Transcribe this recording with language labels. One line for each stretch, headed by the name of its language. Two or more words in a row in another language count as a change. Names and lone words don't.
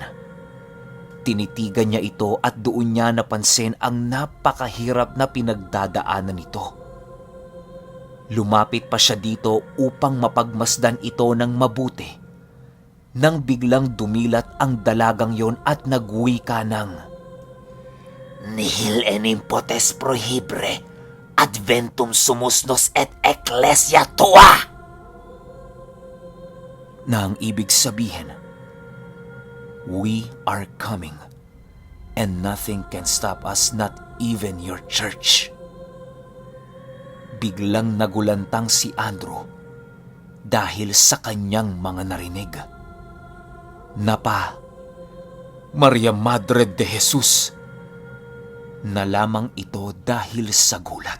Filipino: Tinitigan niya ito at doon niya napansin ang napakahirap na pinagdadaanan nito. Lumapit pa siya dito upang mapagmasdan ito ng mabuti nang biglang dumilat ang dalagang yon at nagwika ng
Latin: "Nihil enim potes prohibre, adventum sumusnos et ecclesia tua!"
Filipino: Na ang ibig sabihin,
English: "We are coming, and nothing can stop us, not even your church."
Filipino: Biglang nagulantang si Andrew dahil sa kanyang mga narinig.
Spanish: "Napa, Maria Madre de Jesus!"
Filipino: na lamang ito dahil sa gulat.